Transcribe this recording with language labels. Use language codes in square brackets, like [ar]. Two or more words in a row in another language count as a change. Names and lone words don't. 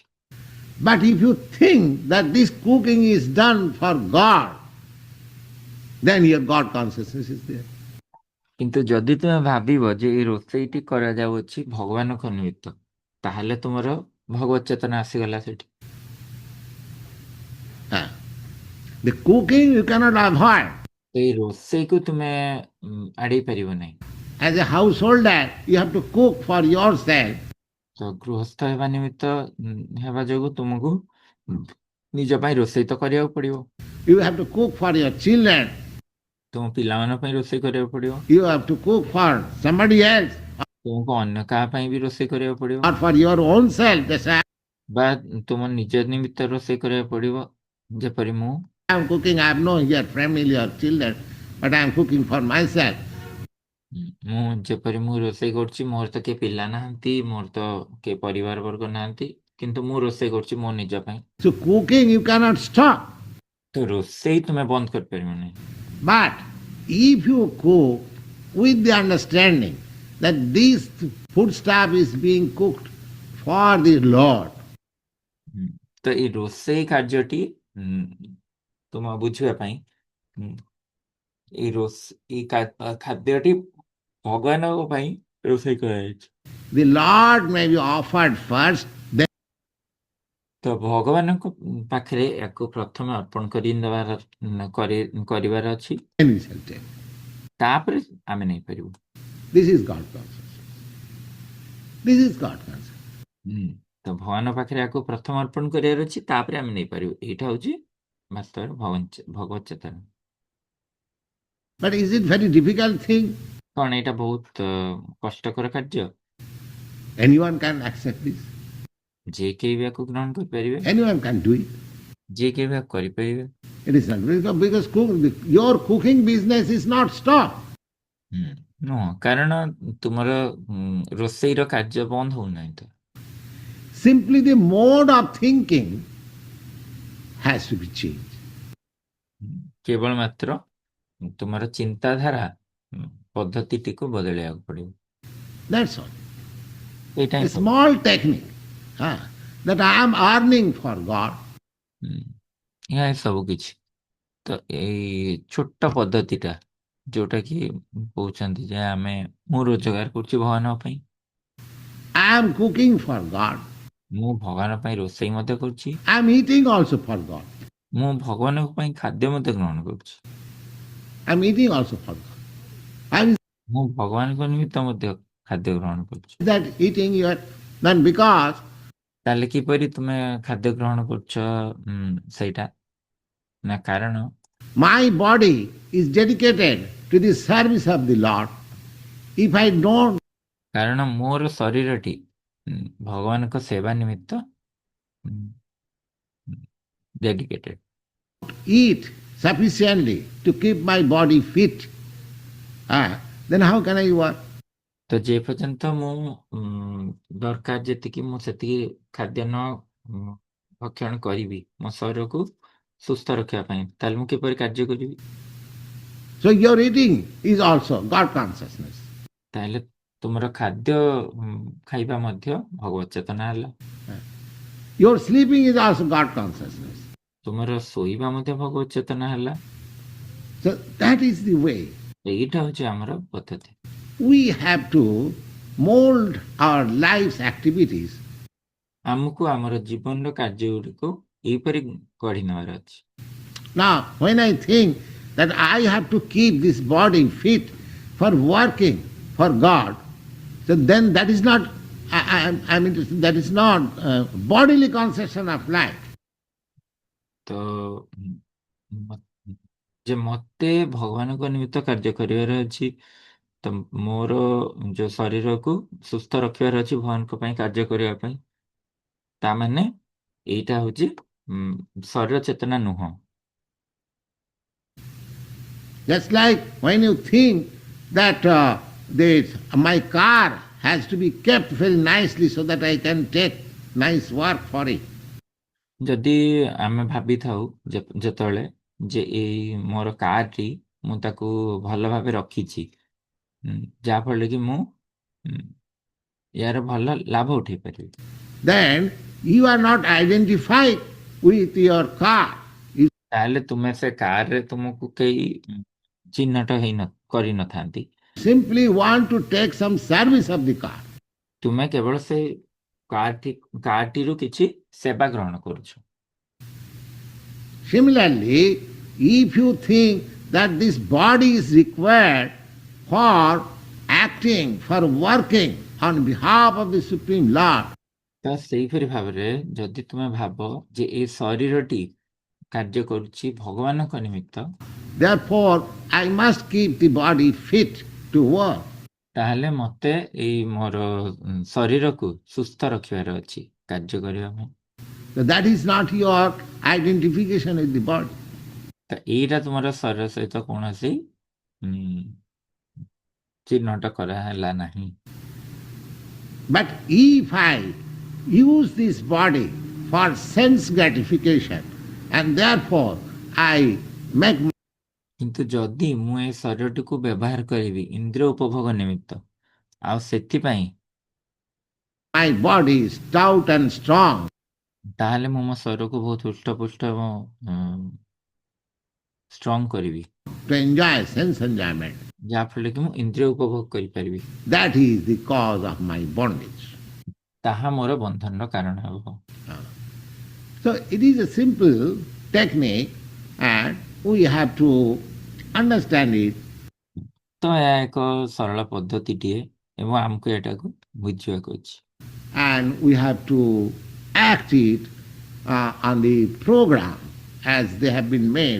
[en] But if you think that this cooking is done for God, then your God consciousness is there. [or] କିନ୍ତୁ ଯଦି ତୁମେ ଭାବିବ ଯେ ଏଇ ରୋଷେଇଟି କରାଯାଉଅଛି ଭଗବାନଙ୍କ ନିମିତ୍ତ, ତାହେଲେ ତୁମର ଭଗବତ ଚେତନା ଆସିଗଲା ସେଠି। [en] The cooking you cannot avoid. [or] ଏଇ ରୋଷେଇକୁ ତୁମେ ଆଡ଼େଇ ପାରିବ ନାହିଁ। [en] As a householder, you have to cook for yourself. [or] ତ ଗୃହସ୍ଥ ହେବା ନିମିତ୍ତ ହେବା ଯୋଗୁଁ ତୁମକୁ ନିଜ ପାଇଁ ରୋଷେଇ ତ କରିବାକୁ ପଡ଼ିବ। [en] You have to cook for your children. [or] ତୁମ ପିଲାମାନଙ୍କ ପାଇଁ ରୋଷେଇ କରିବାକୁ ପଡ଼ିବ, [en] You have to cook for somebody else [or] ତୁମକୁ ଅନ୍ୟ କାହା ପାଇଁ ବି ରୋଷେଇ କରିବାକୁ ପଡ଼ିବ, [en] or for your own self. That's why [or] ବା ତୁମ ନିଜ ନିମିତ୍ତ ରୋଷେଇ କରିବାକୁ ପଡ଼ିବ। ଯେପରି ମୁଁ [en] I am cooking. I have no here family or children, but I am cooking for myself. [or] ମୁଁ ଯେପରି ମୁଁ ରୋଷେଇ କରୁଛି, ମୋର ତ କିଏ ପିଲା ନାହାନ୍ତି, ମୋର ତ କିଏ ପରିବାର ବର୍ଗ ନାହାନ୍ତି, କିନ୍ତୁ ମୁଁ ରୋଷେଇ କରୁଛି ମୋ ନିଜ ପାଇଁ। [en] So cooking you cannot stop. [or] ତ ରୋଷେଇ ତୁମେ ବନ୍ଦ କରିପାରିବନି। [en] But if you cook with the understanding that this food stuff is being cooked for the Lord, [or] ତ ଏଇ ରୋଷେଇ କାର୍ଯ୍ୟଟି ତୁମ ବୁଝିବା ପାଇଁ ଏଇ ଖାଦ୍ୟଟି ଭଗବାନଙ୍କ ପାଇଁ ରୋଷେଇ କରାଯାଇଛି। [en] the Lord may be offered first, then [or] ତ ଭଗବାନଙ୍କ ପାଖରେ ୟାକୁ ପ୍ରଥମେ ଅର୍ପଣ କରିବାର ଅଛି, [en] we shall take. [or] ତାପରେ ଆମେ ନେଇପାରିବୁ। [en] This is God consciousness. This is God consciousness. [or] ତ ଭଗବାନ ପାଖରେ ୟାକୁ ପ୍ରଥମ ଅର୍ପଣ କରିବାର ଅଛି, ତାପରେ ଆମେ ନେଇପାରିବୁ। ଏଇଟା ହଉଛି ବାସ୍ତବରେ ଭଗବତ ଚେତନା। [en] But is it very difficult thing? [or] କଣ ଏଇଟା ବହୁତ କଷ୍ଟକର କାର୍ଯ୍ୟ? [en] Anyone can accept this. [or] ଯେ କେହି ବି ୟାକୁ ଗ୍ରହଣ କରିପାରିବେ, [en] Anyone can do it. [or] ଯେ କେହି ବି ୟାକୁ କରିପାରିବେ। [en] It is not because your cooking business is not stopped. [or] ନୁହଁ, କାରଣ ତୁମର ରୋଷେଇର କାର୍ଯ୍ୟ ବନ୍ଦ ହଉନାହିଁ। ତ [en] Simply the mode of thinking has to be changed. [or] କେବଳ ମାତ୍ର ତୁମର ଚିନ୍ତାଧାରା ପଦ୍ଧତିଟିକୁ ବଦଳେଇବାକୁ ପଡ଼ିବ। [en] That's all. [or] ଏଇଟା [en] A [or] ହିଁ [en] small technique that I am earning for God. [or] ଏହା ହିଁ ସବୁ କିଛି। ତ ଏଇ ଛୋଟ ପଦ୍ଧତିଟା ଯୋଉଟା କି କହୁଛନ୍ତି ଯେ ମୁଁ ରୋଜଗାର କରୁଛି ଭଗବାନଙ୍କ ପାଇଁ, [en] I am cooking for God. [or] ମୁଁ ଭଗବାନ ପାଇଁ ରୋଷେଇ ମଧ୍ୟ କରୁଛି, [en] I am eating also for God. [or] ମୁଁ ଭଗବାନଙ୍କ ପାଇଁ ଖାଦ୍ୟ ମଧ୍ୟ ଗ୍ରହଣ କରୁଛି, [en] I am eating also for God. I am [or] ମୁଁ ଭଗବାନଙ୍କ ନିମିତ୍ତ ମଧ୍ୟ ଖାଦ୍ୟ ଗ୍ରହଣ କରୁଛି। [en] that eating your then because [or] ତାହେଲେ କିପରି ତୁମେ ଖାଦ୍ୟ ଗ୍ରହଣ କରୁଛ ସେଇଟା ନା କାରଣ [en] my body is dedicated to the service of the Lord. If I don't [or] କାରଣ ମୋର ଶରୀରଟି ଭଗବାନଙ୍କ ସେବା ନିମିତ୍ତ ଡେଡିକେଟେଡ୍। [en] eat sufficiently to keep my body fit, then how can I work? [or] ତ ଯେ ପର୍ଯ୍ୟନ୍ତ ମୁଁ ଦରକାର ଯେତିକି ମୁଁ ସେତିକି ଖାଦ୍ୟ ନ ଭକ୍ଷଣ କରିବି ମୋ ଶରୀରକୁ ସୁସ୍ଥ ରଖିବା ପାଇଁ, ତାହେଲେ ମୁଁ କିପରି କାର୍ଯ୍ୟ କରିବି? [en] So your eating is also God consciousness. [or] ତାହେଲେ ତୁମର ଖାଦ୍ୟ ଖାଇବା ମଧ୍ୟ ଭଗବତ ଚେତନା ହେଲା। [en] Your sleeping is also God consciousness. [or] ତୁମର ଶୋଇବା ମଧ୍ୟ ଭଗବତ ଚେତନା ହେଲା। [en] So that is the way. [or] ଏଇଟା ହଉଛି ଆମର ପଦ୍ଧତି। [en] We have to mold our life's activities [or] ଆମକୁ ଆମର ଜୀବନର କାର୍ଯ୍ୟ ଗୁଡ଼ିକୁ ଏହିପରି ଗଢ଼ି ନେବାର ଅଛି। [en] Now, when I think that I have to keep this body fit for working for God, so then that is not, I mean, that is not bodily conception of life. [or] ତ ଯେ ମତେ ଭଗବାନଙ୍କ ନିମିତ୍ତ କାର୍ଯ୍ୟ କରିବାର ଅଛି, ତ ମୋର ଯୋଉ ଶରୀରକୁ ସୁସ୍ଥ ରଖିବାର ଅଛି ଭଗବାନଙ୍କ ପାଇଁ କାର୍ଯ୍ୟ କରିବା ପାଇଁ, ତା ମାନେ ଏଇଟା ହଉଛି ଶରୀର ଚେତନା ନୁହଁ। [en] Just like when you think that my car has to be kept very nicely so that I can take nice work for it. [or] ଯଦି ଆମେ ଭାବିଥାଉ ଯେତେବେଳେ ଯେ ଏଇ ମୋର କାରଟି ମୁଁ ତାକୁ ଭଲ ଭାବେ ରଖିଛି, ଯାହାଫଳରେ କି ମୁଁ ୟାର ଭଲ ଲାଭ ଉଠେଇ ପାରିବି, [en] Then you are not identified with your car. [or] ତାହେଲେ ତୁମେ ସେ କାରରେ ତୁମକୁ କେହି ଚିହ୍ନଟ କରିନଥାନ୍ତି। [en] Simply want to take some service of the car. [or] ତୁମେ କେବଳ ସେ କାରଟିରୁ କିଛି ସେବା ଗ୍ରହଣ କରୁଛ। [en] Similarly, if you think that this body is required for acting, for working on behalf of the Supreme Lord, [or] ତ ସେଇପରି ଭାବରେ ଯଦି ତୁମେ ଭାବ ଯେ ଏ ଶରୀରଟି କାର୍ଯ୍ୟ କରୁଛି ଭଗବାନଙ୍କ ନିମିତ୍ତ, [en] therefore I must keep the body fit to work. [or] ତାହେଲେ ମତେ ଏଇ ମୋର ଶରୀରକୁ ସୁସ୍ଥ ରଖିବାର ଅଛି କାର୍ଯ୍ୟ କରିବା ପାଇଁ। [en] So that is not your identification with the body. [or] ତ ଏଇଟା ତୁମର ଶରୀର ସହିତ କୌଣସି ଚିହ୍ନଟ କରାହେଲା ନାହିଁ। [en] But if I use this body for sense gratification and therefore I make [or] କିନ୍ତୁ ଯଦି ମୁଁ ଏ ଶରୀରଟିକୁ ବ୍ୟବହାର କରିବି ଇନ୍ଦ୍ରିୟ ଉପଭୋଗ ନିମିତ୍ତ, ଆଉ ସେଥିପାଇଁ [en] my body stout and strong, [or] ତାହେଲେ ମୁଁ ମୋ ଶରୀରକୁ ବହୁତ ହୃଷ୍ଟପୁଷ୍ଟ ଏବଂ ଷ୍ଟ୍ରଙ୍ଗ କରିବି, [en] to enjoy sense enjoyment, [or] ଯାହାଫଳରେ କି ମୁଁ ଇନ୍ଦ୍ରିୟ ଉପଭୋଗ କରିପାରିବି, [en] that is the cause of my bondage. [or] ତାହା ମୋର ବନ୍ଧନର କାରଣ ହେବ। [en] So it is a simple technique and we have to understand it. [or] ତ ଏହା ଏକ ସରଳ ପଦ୍ଧତିଟିଏ ଏବଂ ଆମକୁ ଏଟାକୁ ବୁଝିବାକୁ ଅଛି। [en] And we have to act it on the program as they have been made.